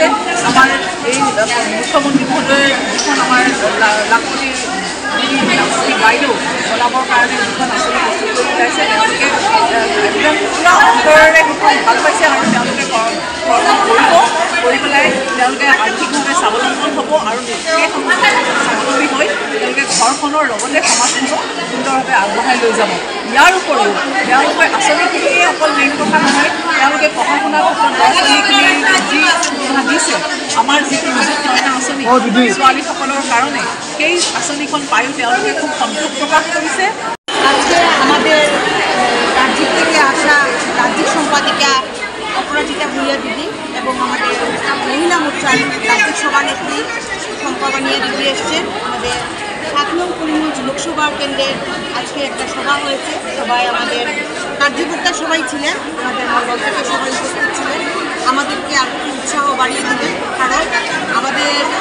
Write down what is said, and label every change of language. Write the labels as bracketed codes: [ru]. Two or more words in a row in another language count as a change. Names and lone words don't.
[as] আমাৰ এই মুখ্যমন্ত্ৰী মহোদয়ে যিখন আমাৰ লাখপতি বাইদেউ বনাবৰ কাৰণে যিখন আঁচনি প্ৰস্তুত কৰি ওলাইছে, তেওঁলোকে একদম পূৰা অন্তৰেৰে সেইখন ভাল পাইছে আৰু তেওঁলোকে কৰ্ম কৰিব, কৰি পেলাই তেওঁলোকে আৰ্থিকভাৱে স্বাৱলম্বী হ'ব আৰু সেই স্বাৱলম্বী হৈ তেওঁলোকে ঘৰখনৰ লগতে সমাজখনক সুন্দৰভাৱে আগবঢ়াই লৈ যাব। ইয়াৰ উপৰিও তেওঁলোকে আঁচনিখিনিয়ে অকল মেইন কথা নহয়, তেওঁলোকে পঢ়া শুনাৰ ক্ষেত্ৰত ল'ৰা ছোৱালীখিনি যি সুবিধা দিছে, আমাৰ যিটো নিযুত মইনা আঁচনি ছোৱালীসকলৰ কাৰণে, সেই আঁচনিখন পায়ো তেওঁলোকে খুব সন্তোষ [bn] প্রকাশ করেছে। আজকে আমাদের রাজ্য থেকে আসা রাজ্যিক সম্পাদিকা অপরাজিতা ভূঁইয়া দিদি এবং আমাদের মহিলা মোর্চার রাজ্যিক সভানেত্রী শম্পা বানিয়া দিদি এসছেন। আমাদের 7 নং করিমগঞ্জ লোকসভা কেন্দ্রের আজকে একটা সভা হয়েছে, সবাই আমাদের কার্যকর্তা সবাই ছিলেন, আমাদের মন্ডল থেকে সবাই উপস্থিত ছিলেন, আমাদেরকে আর উৎসাহ বাড়িয়ে দিলেন।